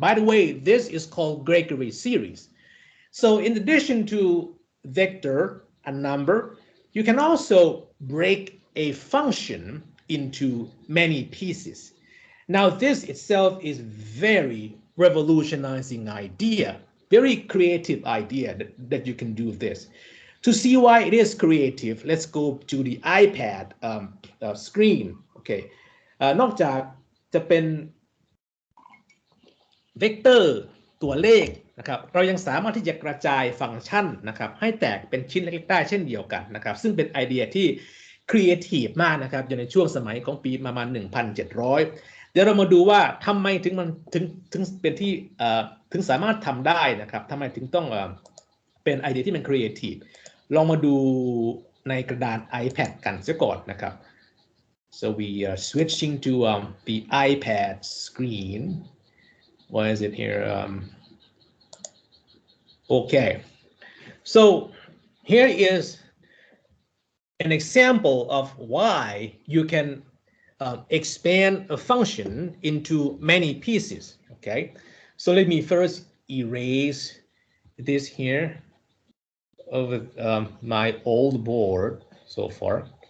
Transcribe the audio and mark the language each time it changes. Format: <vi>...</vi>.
<en>By the way, this is called Gregory series. So in addition to vector and number, you can also break a function into many pieces. Now this itself is very revolutionizing idea, very creative idea that you can do this. To see why it is creative, let's go to the iPad screen.</en> <th>Okay, นอกจากจะเป็นเวกเตอร์ตัวเลข นะครับเรายังสามารถที่จะกระจายฟังก์ชันนะครับให้แตกเป็นชิ้นเล็กๆได้เช่นเดียวกันนะครับซึ่งเป็นไอเดียที่ครีเอทีฟมากนะครับอยู่ในช่วงสมัยของปีประมาณ 1,700 เดี๋ยวเรามาดูว่าทำไมถึงมันถึงเป็นที่ถึงสามารถทำได้นะครับทำไมถึงต้องเป็นไอเดียที่มันครีเอทีฟลองมาดูในกระดาน iPad กันเสียก่อนนะครับ</th> <en>so we are switching to the iPad screen. Why is it here? Okay, so here is an example of why you can expand a function into many pieces. Okay, so let me first erase this here over my old board so far.</en>